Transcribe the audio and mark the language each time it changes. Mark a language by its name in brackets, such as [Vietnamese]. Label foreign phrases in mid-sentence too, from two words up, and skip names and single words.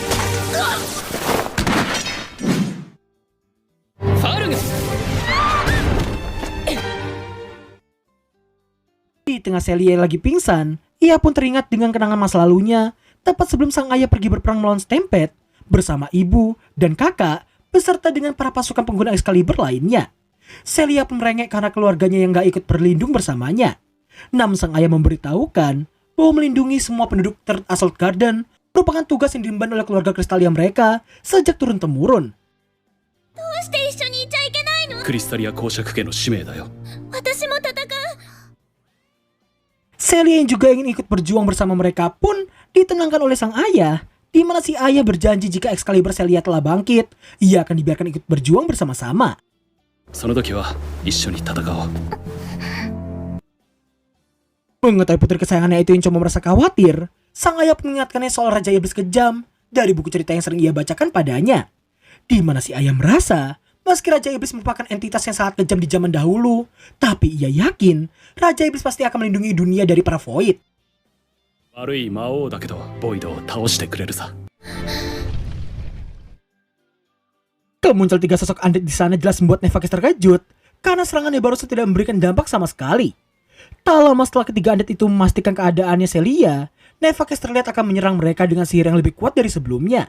[Indonesian] Di tengah Celia lagi pingsan, ia pun teringat dengan kenangan masa lalunya tepat sebelum sang ayah pergi berperang melawan Stampede bersama ibu dan kakak beserta dengan para pasukan pengguna Excalibur lainnya. Celia pun merengek karena keluarganya yang gak ikut berlindung bersamanya. Namun sang ayah memberitahukan bahwa melindungi semua penduduk Third Assault Garden merupakan tugas yang diemban oleh keluarga Kristalia mereka sejak turun-temurun. [Japanese] どうして一緒にいちゃいけないの？クリスタリア公爵家の使命だよ。私も戦う。 [Indonesian] Celia yang juga ingin ikut berjuang bersama mereka pun ditenangkan oleh sang ayah, di mana si ayah berjanji jika Excalibur Celia telah bangkit, ia akan dibiarkan ikut berjuang bersama-sama. [Japanese] その時は一緒に戦おう。 [Indonesian] Mengetahui putri kesayangannya itu yang cuma merasa khawatir, sang ayah pun mengingatkannya soal Raja Iblis kejam dari buku cerita yang sering ia bacakan padanya. Di mana si ayah merasa, meski Raja Iblis merupakan entitas yang sangat kejam di zaman dahulu, tapi ia yakin Raja Iblis pasti akan melindungi dunia dari para Void. [Japanese] 悪い魔王だけどボイドを倒してくれるさ。 [Indonesian] Kemuncul tiga sosok undead di sana jelas membuat Nefakes terkejut, karena serangannya barusan tidak memberikan dampak sama sekali. Tak lama setelah ketiga undead itu memastikan keadaannya Celia, Nefakes terlihat akan menyerang mereka dengan sihir yang lebih kuat dari sebelumnya.